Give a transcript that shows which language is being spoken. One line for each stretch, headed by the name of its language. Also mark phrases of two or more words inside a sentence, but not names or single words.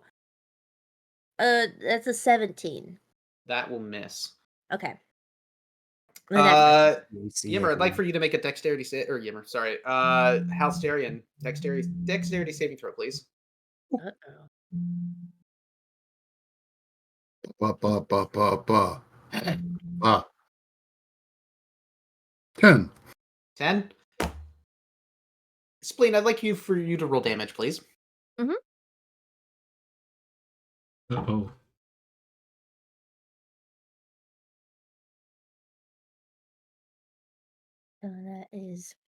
English: That's a 17. That will miss. Okay. And then Yimmer, I'd like for you to make a dexterity or Yimmer, sorry. Halsterian, dexterity saving throw, please. uh-oh. Ba, ba, ba, ba, ba. Ah. 10. 10. Spleen, I'd like for you to roll damage, please. Uh-oh. That is.